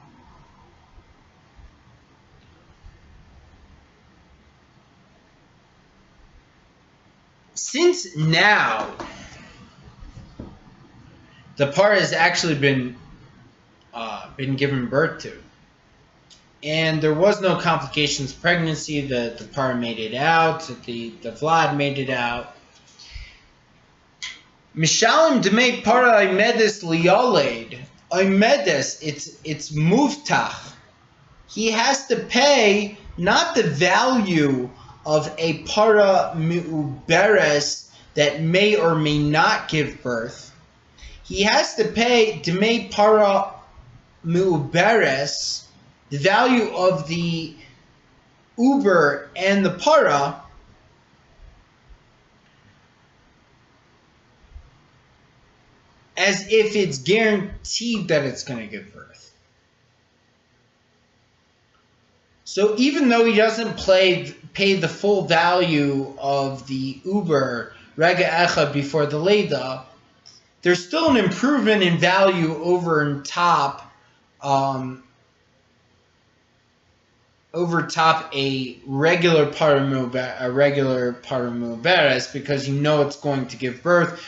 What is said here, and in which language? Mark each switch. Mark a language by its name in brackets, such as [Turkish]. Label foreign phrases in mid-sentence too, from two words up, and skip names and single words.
[English] since now the par has actually been given birth to, and there was no complications pregnancy, the par made it out, the vlad made it out. [Hebrew] משלם דמי פרה העומדת לילד. העומדת, [English] it's muftach. He has to pay not the value of a [Hebrew] פרה מעוברת [English] that may or may not give birth. He has to pay [Hebrew] דמי פרה מעוברת, [English] the value of the uber and the para, as if it's guaranteed that it's going to give birth. So even though he doesn't pay the full value of the uber [Hebrew] רגע אחד [English] before the leda, there's still an improvement in value over and top a regular paramuberes, because you know it's going to give birth.